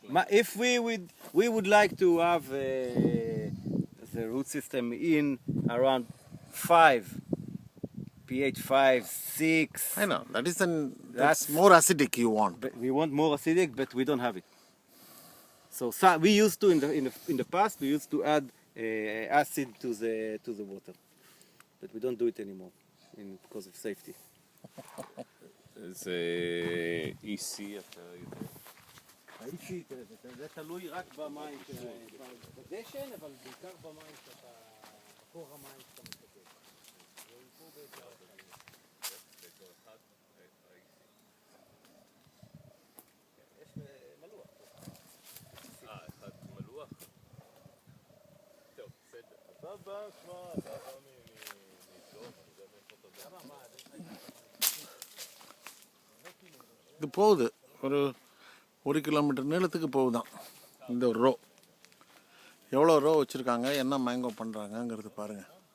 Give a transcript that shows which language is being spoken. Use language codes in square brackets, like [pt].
[en] If we would like to have the root system in around 5, pH 5, 6. I know, that's more acidic you want. But we want more acidic, but we don't have it. So we used to in the past we used to add acid to the water, but we don't do it anymore because of safety. [he] זה EC, אתה יודע. זה תלוי רק במים בדשן, אבל בעיקר במים בקור המים שאתה מסתכל. יש מלוח. אחד מלוח? טוב, בסדר. אתה בא, שמע, אתה בא מטוב, אני יודע מאיפה אתה בא. [ta] இது போகுது ஒரு kilometre நீளத்துக்கு போகுதான் இந்த ஒரு row. எவ்வளோ row வச்சுருக்காங்க, என்ன mango பண்ணுறாங்கங்கிறது பாருங்கள்.